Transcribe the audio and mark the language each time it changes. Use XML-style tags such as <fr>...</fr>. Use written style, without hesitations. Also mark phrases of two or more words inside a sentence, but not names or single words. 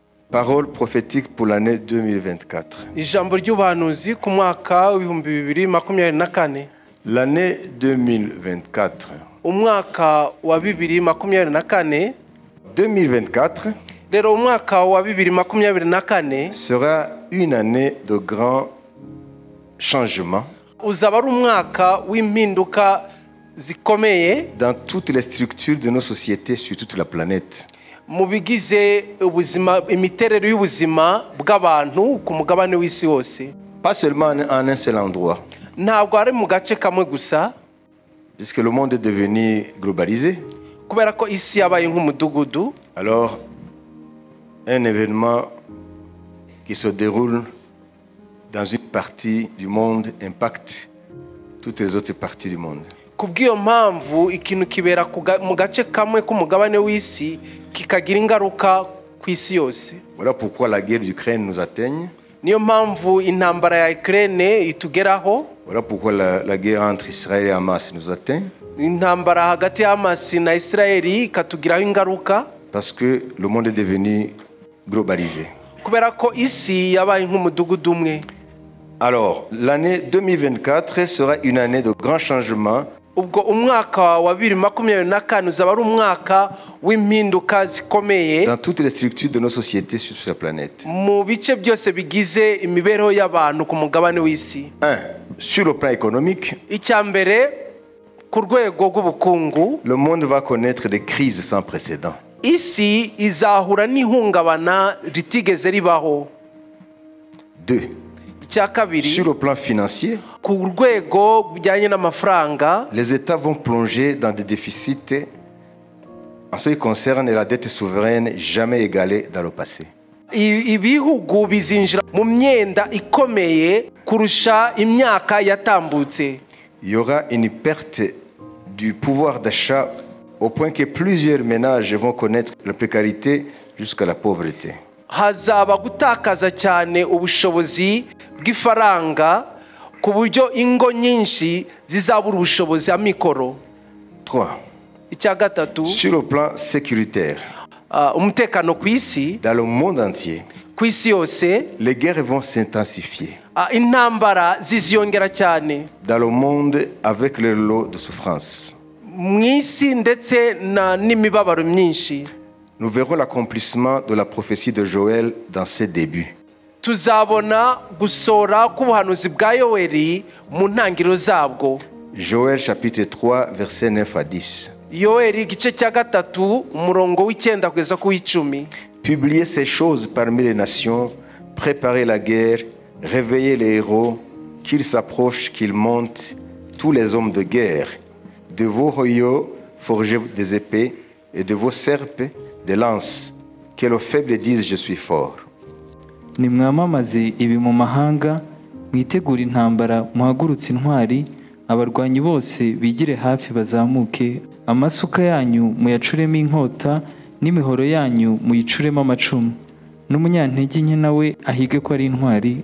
<fr>Parole prophétique pour l'année 2024.</fr> <rw>Ijambo ry'ubuhanuzi ku mwaka w'ibihumbi 2024.</rw> <fr>L'année 2024.</fr> <rw>Umwaka wa 2024. 2024 Rero umwaka wa 2024</rw> <fr>sera une année de grands changements.</fr> <rw>Uzaba ari umwaka w'impinduka zikomeye</rw> <fr>dans toutes les structures de nos sociétés sur toute la planète.</fr> <rw>Mu bigize ubuzima imiterere y'ubuzima bw'abantu ku mugabane w'isi wose.</rw> <fr>Pas seulement en un seul endroit.</fr> <rw>Ntabwo ari mu gace kamwe gusa.</rw> <fr>Puisque le monde est devenu globalisé.</fr> <rw>Kubera ko isi yabaye nk'umudugudu.</rw> <fr>Alors un événement qui se déroule dans une partie du monde impacte toutes les autres parties du monde.</fr> <rw>Kubw'iyo mpamvu ikintu kibera mu gace kamwe k'umugabane w'isi kikagira ingaruka ku isi yose.</rw> <fr>Voilà pourquoi la guerre d'Ukraine nous atteigne.</fr> <rw>Niyo mpamvu intambara ya Ukraine itugeraho.</rw> <fr>Voilà pourquoi la guerre entre Israël et Hamas nous atteint.</fr> <rw>Intambara hagati ya Hamas na Israeli ikatugiraho ingaruka.</rw> <fr>Parce que le monde est devenu globalisé.</fr> <rw>Kubera ko isi yabaye nk'umudugudu umwe.</rw> <fr>Alors, l'année 2024 sera une année de grands changements.</fr> <rw>Ubwo umwaka wa 2024 uzaba ari umwaka w'impinduka zikomeye</rw> <fr>dans toutes les structures de nos sociétés sur cette planète.</fr> <rw>Mu bice byose bigize imibereho y'abantu ku mugabane w'isi. 1.</rw> <fr>Sur le plan économique,</fr> <rw>icyambere ku rwego rw'ubukungu,</rw> <fr>le monde va connaître des crises sans précédent.</fr> <rw>Isi izahura n'ihungabana ritigeze ribaho. 2.</rw> <fr>Sur le plan financier,</fr> <rw>ku rwego bijyanye n'amafaranga,</rw> <fr>les États vont plonger dans des déficits en ce qui concerne la dette souveraine jamais égalée dans le passé.</fr> <rw>Ibihugu bizinjira mu myenda ikomeye kurusha imyaka yatambutse.</rw> <fr>Il y aura une perte du pouvoir d'achat au point que plusieurs ménages vont connaître la précarité jusqu'à la pauvreté.</fr> <rw>Hazaba gutakaza cyane ubushobozi bw'ifaranga ku buryo ingo nyinshi zizabura ubushobozi amikoro. 3. Icya gatatu,</rw> <fr>sur le plan sécuritaire,</fr> <rw>umutekano ku isi,</rw> <fr>dans le monde entier,</fr> <rw>ku isi yose,</rw> <fr>les guerres vont s'intensifier.</fr> <rw>Intambara ziziyongera cyane.</rw> <fr>Dans le monde avec leur lot de souffrance.</fr> <rw>Mu isi ndetse n'imibabaro myinshi.</rw> <fr>Nous verrons l'accomplissement de la prophétie de Joël dans ses débuts.</fr> <rw>Tuzabona gusora k'ubuhanuzi bwa Yoweli mu ntangiriro zabwo.</rw> <fr>Joël chapitre 3 verset 9 à 10.</fr> <rw>Yoweli igice cya gatatu umurongo w'icyenda kugeza ku w'icumi.</rw> <fr>Publiez ces choses parmi les nations, préparez la guerre, réveillez les héros, qu'ils s'approchent, qu'ils montent, tous les hommes de guerre. De vos royaux, forgez des épées, et de vos serpes, des lances, que le faible dise je suis fort.</fr> <rw>Nimwamamaze ibi mu mahanga, mwitegura intambara, muhagurutse intwari, abarwanyi bose bigire hafi bazamuke, amasuka yanyu muyacuremo inkota, n'imihoro yanyu muyicuremo amacumu, n'umunyantege nke nawe ahige ko ari intwari.</rw>